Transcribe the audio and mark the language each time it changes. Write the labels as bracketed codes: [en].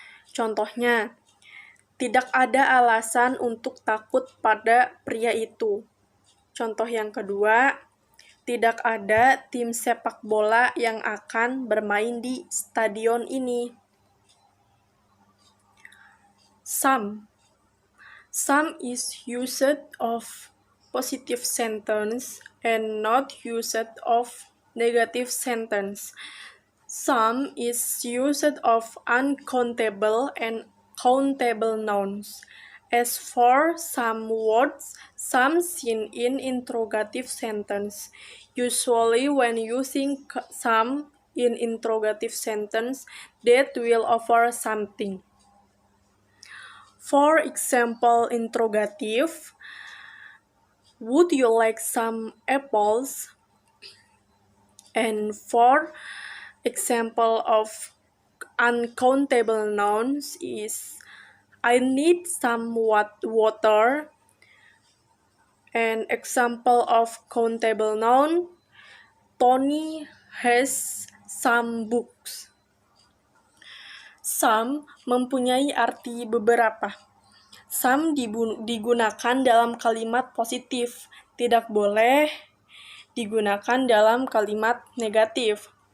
[id] Contohnya, tidak ada alasan untuk takut pada pria itu. Contoh yang kedua, tidak ada tim sepak bola yang akan bermain di stadion ini. [en] Some is used of positive sentence and not used of negative sentence. Some is used of uncountable and countable nouns. As for some words, some seen in interrogative sentence. Usually when using some in interrogative sentence, that will offer something. For example, interrogative, would you like some apples? And for example of uncountable nouns is I need some water. An example of countable noun, Tony has some books. [id] Some mempunyai arti beberapa. Some digunakan dalam kalimat positif, tidak boleh digunakan dalam kalimat negatif.